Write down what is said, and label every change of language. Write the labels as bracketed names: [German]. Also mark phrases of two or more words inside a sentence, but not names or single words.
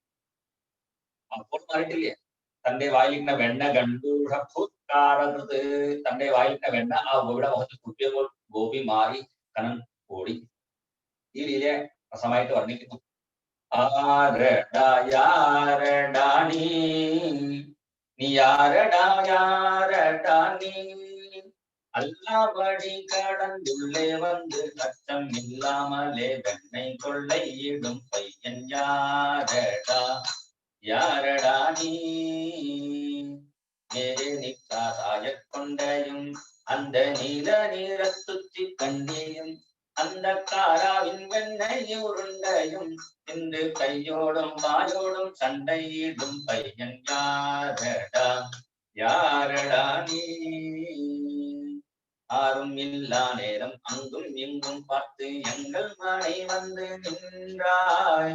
[Malayalam] അപ്പോൾ മാറിയിട്ടില്ലേ, തന്റെ വായിലിരുന്ന വെണ്ണ ഗണ്ടൂഷൂത്താരകൃത്, തന്റെ വായിലിരുന്ന വെണ്ണ ആ ഗോപിയുടെ മുഖത്ത് കുട്ടിയപ്പോൾ ഗോപി മാറി, കണ്ണൻ ഓടി. ഈ ലീലയെ രസമായിട്ട് വർണ്ണിക്കുന്നു. [Tamil] ஆரடா யாரடா நீ யாரடா யாரடா நீ அல்லபடி கடந்துள்ளே வந்து அச்சம் இல்லாமலே வெண்ணை கொள்ளையிடும் பையன் யாரடா யாரடா நீ நேரே நிற்கா சாயக் கொண்டையும் அந்த நீல நீரத்துச்சி கண்டியும் அந்த காராவின் வெண்ணை உருண்டையும் இன்று கையோடும் வாயோடும் சண்டையிடும் பையன் யாரடா யாரடா நீ ஆரும் இல்லா நேரம் அங்கும் இங்கும் பார்த்து எங்கள் மனை வந்து நின்றாய்.